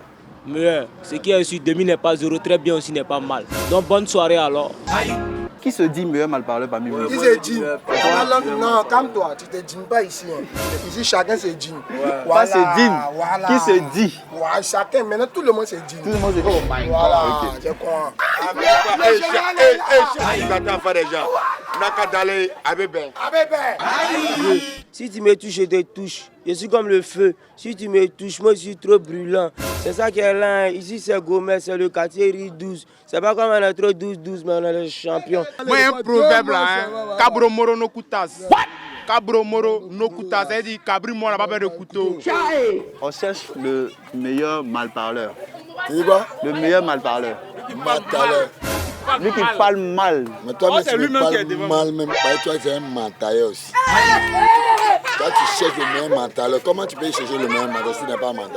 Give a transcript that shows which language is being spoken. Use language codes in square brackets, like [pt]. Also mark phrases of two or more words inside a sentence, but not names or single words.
[fr] Meilleur, ce qui est sur demi n'est pas zéro, très bien aussi n'est pas mal. Donc bonne soirée alors. Qui se dit meilleur mal-parleur parmi vous? Qui se dit? Non, calme-toi, tu te dînes pas ici. Ici, chacun se dîne. Pas se dîne. Voilà. Qui se dit? Ouais, chacun, maintenant tout le monde se dîne. Tout le monde se dit. [en] Oh my God. [fr] Voilà, je crois. Si tu me touches, je te touche. Je suis comme le feu. Si tu me touches, moi je suis trop brûlant. C'est ça qui est là. Ici c'est Gomez, c'est le quartier rue 12. C'est pas comme on est trop 12-12, mais on est les champions. Moi, il y a un proverbe là, Cabro Moro no kutas. Cabro Moro no kutas, ça veut dire Cabri Moro n'a pas besoin de couteau. On cherche le meilleur mal-parleur. Tu vois? Le meilleur mal-parleur. Mal-parleur. Lui qui parle mal. Mais toi, mais tu parles mal, même pas. Toi, c'est un mental aussi. Toi, tu cherches le meilleur mental. Comment tu peux chercher le meilleur mental si tu n'es pas mental?